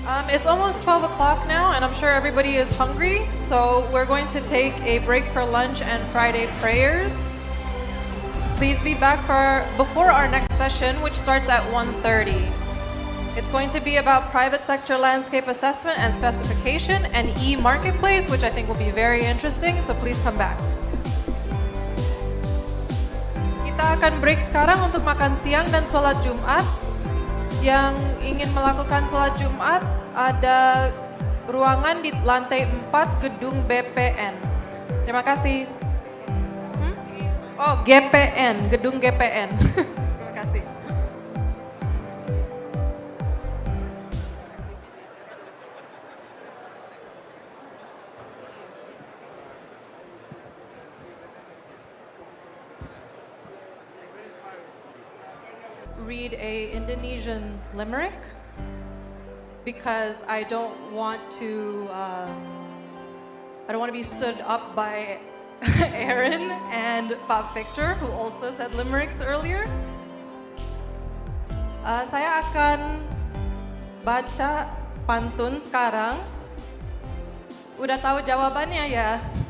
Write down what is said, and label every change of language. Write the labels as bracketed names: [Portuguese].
[English] It's almost 12 o'clock now, and I'm sure everybody is hungry, so we're going to take a break for lunch and Friday prayers. Please be back before our next session, which starts at 1:30. It's going to be about private sector landscape assessment and specification and e-marketplace, which I think will be very interesting, so please come back. [Indonesian] Kita akan break sekarang untuk makan siang dan sholat Jumat. Yang ingin melakukan sholat Jumat, ada ruangan di lantai 4 gedung BPN. Terima kasih. Oh, GPN, gedung GPN. Terima kasih. [English] Read a Indonesian limerick because I don't want to be stood up by Erin and Pak Victor, who also said limericks earlier. [Indonesian] Saya akan baca pantun sekarang. Udah tahu jawabannya ya?